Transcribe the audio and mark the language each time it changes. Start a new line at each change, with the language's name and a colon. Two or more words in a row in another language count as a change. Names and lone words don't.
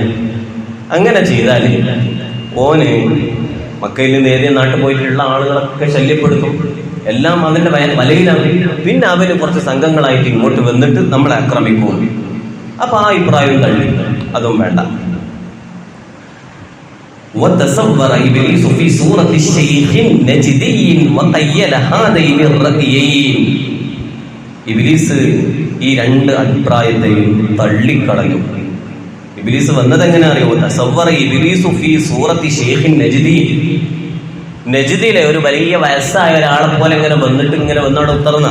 Malayalam: അങ്ങനെ ചെയ്താൽ ഓന് മക്കയിൽ നിന്ന് ഏതേ നാട്ടിൽ പോയിട്ടുള്ള ആളുകളൊക്കെ ശല്യപ്പെടുത്തും, എല്ലാം അതിന്റെ വലയിലാണ്. പിന്നെ അവന് കുറച്ച് സംഘങ്ങളായിട്ട് ഇങ്ങോട്ട് വന്നിട്ട് നമ്മളെ ആക്രമിക്കും. അപ്പൊ ആ അഭിപ്രായം തള്ളി, അതും വേണ്ട.
Arabic: وتصور إبليس في صورة الشيخ نجدي وقيل هذين الرأيين.
Malayalam: ഇബ്ലീസ് ഈ രണ്ട് അഭിപ്രായത്തെയും തള്ളിക്കളഞ്ഞു. ഇബ്ലീസ് വന്നത് എങ്ങനെ അറിയോ?
Arabic: تصور إبليس في صورة شيخ نجدي.
Malayalam: നജ്ദിലെ ഒരു വലിയ വയസ്സായ ഒരാളെ പോലെ ഇങ്ങനെ വന്നിട്ട് ഇങ്ങനെ വന്നവിടെ ഉത്തർന്ന.